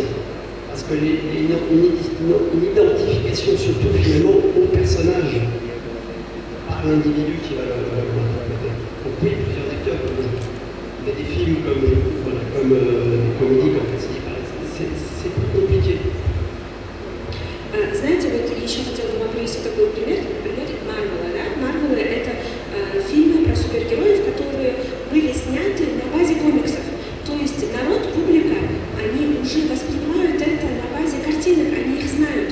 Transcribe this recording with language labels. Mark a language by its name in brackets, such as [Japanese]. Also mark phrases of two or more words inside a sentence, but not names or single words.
[French] Parce que une identification surtout finalement au personnage, par l'individu qui va l'interpréter. Donc oui, plusieurs acteurs peuvent le jouer. Mais des films comme des comédies comme c'est plus compliqué. [Russian] Знаете, вот еще хотела бы вам привести такой пример, например, Марвела. Да? Марвелы — это фильмы про супергероев, которые были сняты на базе комиксов. То есть народ, публика, они уже воспринимают это на базе картинок, они их знают.